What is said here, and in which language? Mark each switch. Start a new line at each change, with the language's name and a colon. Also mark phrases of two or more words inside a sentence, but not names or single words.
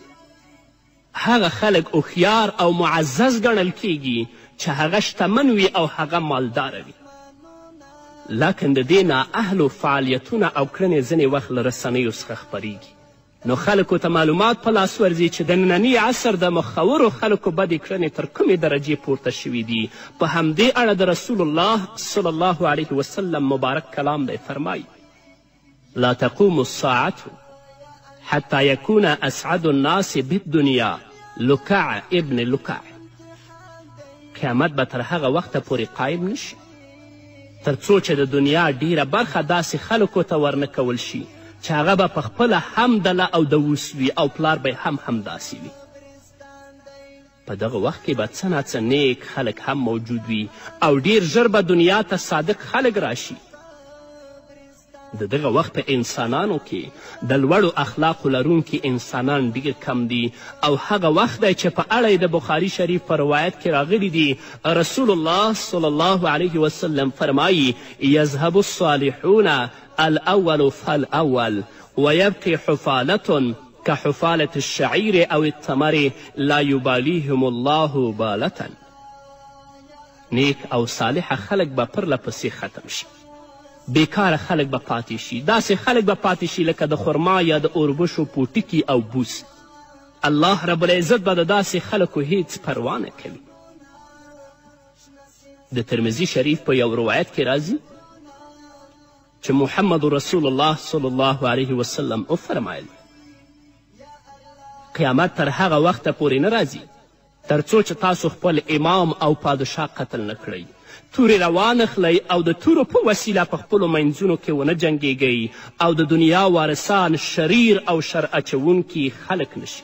Pashto: هغه خلک هوښیار او معزز ګڼل کیږي چې هغه شتمن وي او هغه مالداره وي، لکن د دې نااهلو فعالیتونه او کړنې ځینې وخت له رسنیو څخه خپریږي، نو خلکو ته معلومات په لاس ورځي چې د ننني عصر د مخورو خلکو بدې کړنې تر کومې درجې پورته شوي دي. په همدې اړه د رسول الله
Arabic: صلی الله علیه وسلم
Pashto: مبارک کلام دی فرمایي
Arabic: لا تقوم الساعة حتی یکون اسعد الناس بالدنیا لکع ابن لکع.
Pashto: قیامت به تر هغه وخته پورې قایم نشي تر څو چې د دنیا ډیره برخه داسې خلکو ته ورنه کول شي چې هغه به په خپله هم دله او د اوس وي او پلار به هم همداسې وي. په دغه وخت کې به څه ناڅه نیک خلک هم موجود وي او ډیر ژر به دنیا ته صادق خلک راشي. د دغه وخت په انسانانو کې د لوړو اخلاقو لرونکي انسانان ډیر کم دي او هغه وخت دی چې په اړه د بخاري شریف په روایت کې راغلی دي رسول الله
Arabic: صلی الله علیه وسلم
Pashto: فرمایي
Arabic: یذهب الصالحون الاول فالاول ویبقي حفالة كحفالة الشعير او التمر لا یبالیهم الله بالة.
Pashto: نیک او صالح خلک به پرله پسې ختم شي، بیکاره خلک به پاتې شي، داسې خلک به پاتې شي لکه د خرما یا د اوربشو پوټکي او بوس. الله رب العزت به د داسې خلکو هیڅ پروا نه کوي. د ترمذي شریف په یو روایت کې راځي چې محمد رسول الله
Arabic: صلی الله علیه وسلم
Pashto: وفرمایل قیامت تر هغه وخته پورې نه راځي تر څو چې تاسو خپل امام او پادشاه قتل نه کړئ، تورې روانخلئ او د تورو په وسیله په خپلو منځونو کې ونه جنګیږئ او د دنیا وارثان شریر او شر اچونکي خلک نشي.